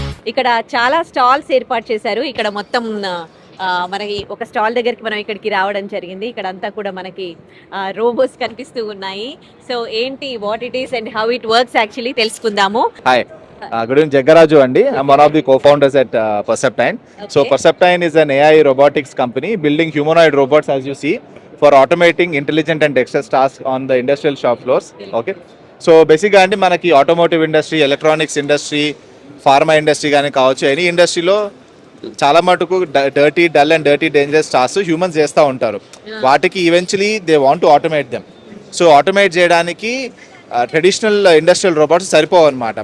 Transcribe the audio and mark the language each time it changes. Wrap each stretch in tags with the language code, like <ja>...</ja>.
<te>ఇక్కడ చాలా స్టాల్స్ ఏర్పాటు చేశారు. ఇక్కడ మొత్తం మనకి ఒక స్టాల్ దగ్గరికి మనం ఇక్కడికి రావడం జరిగింది. ఇక్కడ అంతా కూడా మనకి రోబోస్ కనిపిస్తూ ఉన్నాయి. సో ఏంటి,</te> <en>what it is and how it works actually</en> <te>తెలుసుకుందాము.</te> <en>Hi, good evening, Jaggaraju andi. I'm one of the co-founders at Perceptine. So Perceptine is an AI robotics company building humanoid robots, as you see, for automating intelligent and dexterous tasks on the industrial shop floors. Okay. So basically</en> <te>అండి మనకి automotive industry, electronics industry, pharma industry కానీ కావచ్చు, any ఇండస్ట్రీలో చాలా మటుకు dirty, dull and dirty dangerous task humans చేస్తూ ఉంటారు. వాటికి</te> <en>Eventually they want to automate them.</en> <te>So automate చేయడానికి ట్రెడిషనల్ ఇండస్ట్రియల్ రోబోట్స్ సరిపోవు అనమాట.</te>